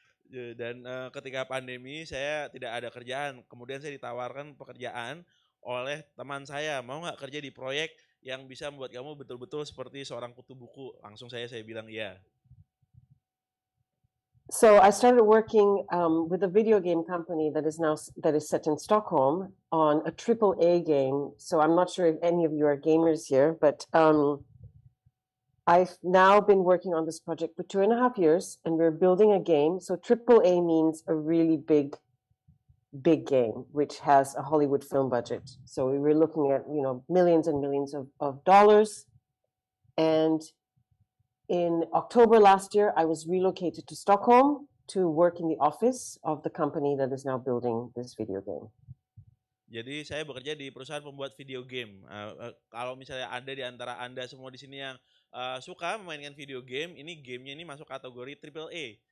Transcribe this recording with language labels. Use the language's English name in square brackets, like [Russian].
[Indonesian] Dan ketika pandemi saya tidak ada kerjaan, kemudian saya ditawarkan pekerjaan oleh teman saya, mau nggak kerja di proyek yang bisa membuat kamu betul-betul seperti seorang kutu buku. Langsung saya bilang iya. [English] So I started working with a video game company that is set in Stockholm on a AAA game. So I'm not sure if any of you are gamers here, but I've now been working on this project for 2.5 years, and we're building a game. So AAA means a really big big game, which has a Hollywood film budget. So we were looking at, millions and millions of dollars. And in October last year, I was relocated to Stockholm to work in the office of the company that is now building this video game. [Indonesian] Jadi saya bekerja di perusahaan pembuat video game. Kalau misalnya ada di antara Anda semua di sini yang suka memainkan video game, ini gamenya ini masuk kategori triple A.